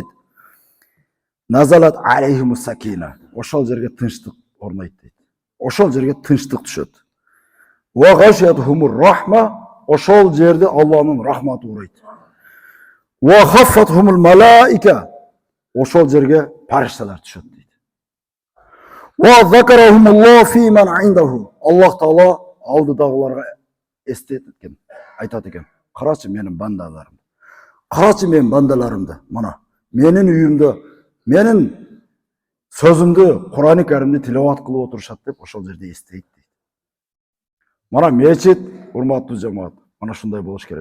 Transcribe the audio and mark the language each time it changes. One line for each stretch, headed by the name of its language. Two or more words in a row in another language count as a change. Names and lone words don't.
Arabic: نزلت عليهم السكينة.
Kyrgyz: Ошол жерге тынчтык орнойт дейт. Ошол жерге тынчтык түшөт.
Arabic: وغشيتهم الرحمة.
Kyrgyz: Ошол жерде Алланын рахматы урайт.
Arabic: وحفتهم الملائكة.
Kyrgyz: Ошол жерге паришталар түшөт дейт.
Arabic: وذكرهم الله فيمن عنده.
Kyrgyz: Аллах Таала алдыдагыларга эстетет экен, айтат экен. Карачы менин бандаларым. Карачы менин бандаларымды. Мына менин үйүмдө, менин сөзүмдү, Кур'ан-ы Каримди тилават кылып отурушат деп ошол жерде эстейт дейт. Мына мечит, урматтуу жамаат, мына шундай болуш керек.